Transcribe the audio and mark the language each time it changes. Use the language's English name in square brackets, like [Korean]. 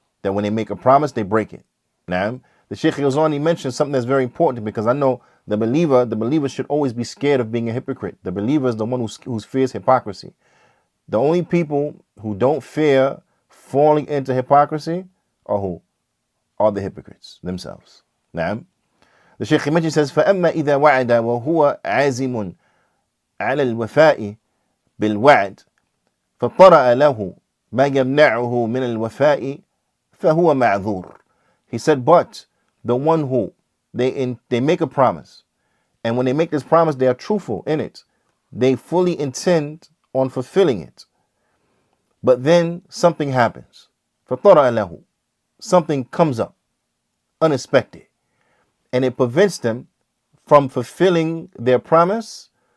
[English] That when they make a promise, they break it. Naam. The Shaykh goes on, he mentions something that's very important, because I know the believer should always be scared of being a hypocrite. The believer is the one who fears hypocrisy. The only people who don't fear falling into hypocrisy are who? Are the hypocrites themselves. Naam. The Shaykh mentions, says, [Arabic] فَأَمَّا إِذَا وَعَدَ وَهُوَ عَازِمٌ عَلَى الْوَفَاءِ بِالْوَعْدِ فَطَرَأَ لَهُ مَا يَمْنَعُهُ مِنَ الْوَفَاءِ فَهُوَ مَعْذُورٌ. [English] He said, but the one who they make a promise, and when they make this promise, they are truthful in it. They fully intend on fulfilling it. But then something happens. [Arabic] فَطَرَأَ لَهُ. [English] Something comes up, unexpected, and it prevents them from fulfilling their promise.